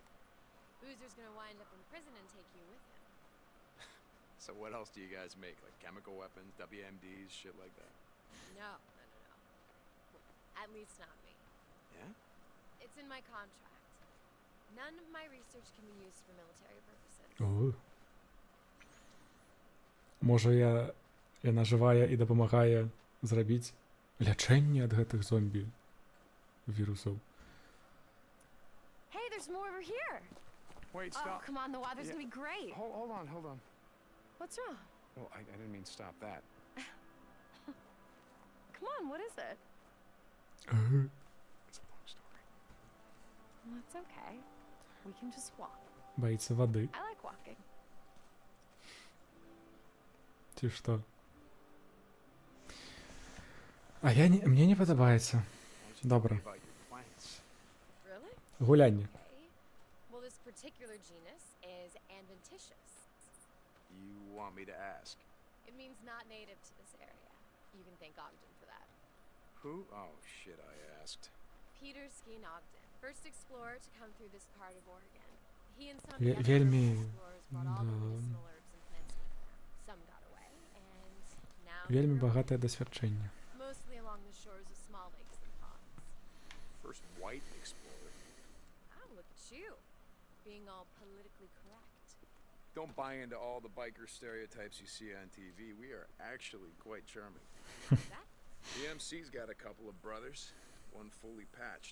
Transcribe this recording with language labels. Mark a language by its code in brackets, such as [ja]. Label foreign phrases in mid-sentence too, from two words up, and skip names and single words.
[en] Boozer's gonna wind up in prison and take you with him. So what else do you guys make? Like chemical weapons, WMDs, shit like that? No. At least not me. Yeah? It's in my contract. None of my research can be used for military purposes. [be] о. Можа яна жывая і дапамагае зрабіць лячэнне ад гэтых зомбі вірусаў. [en] Hey, there's more over here. Wait, Oh, stop. come on, the water's Yeah. gonna be great. Hold on, hold on. What's wrong? Well, I didn't mean stop that. Come on, what is it? It's a long story. Well, it's okay. We can just walk. [be] Баіцца вады, [en] I like walking. [be] ці што? А мне не падабаецца. [en] Why don't you [be] Добра. [en] tell me about your plants? Really? [be] Гулянне. [en] Okay. Well, this particular genus is adventitious. You want me to ask? It means not native to this area. You can thank Ogden for that. Who? Oh, shit, I asked. Peter Skeen Ogden, first explorer to come through this part of Oregon. He and some of [be] Ве- [en] the other [be] вельмі, [en] early explorers brought all the [be] да. [en] medicinal herbs and plants with them. Some got away, and now [be] Вельмі [en] they're [be] багатае дасвядчэнне. [en] mostly along the shores of small lakes and ponds. First white explorer. Oh, look at you, being all politically correct. Don't buy into all the biker stereotypes you see on TV. We are actually quite charming. That The MC's got a couple of brothers, one fully patched.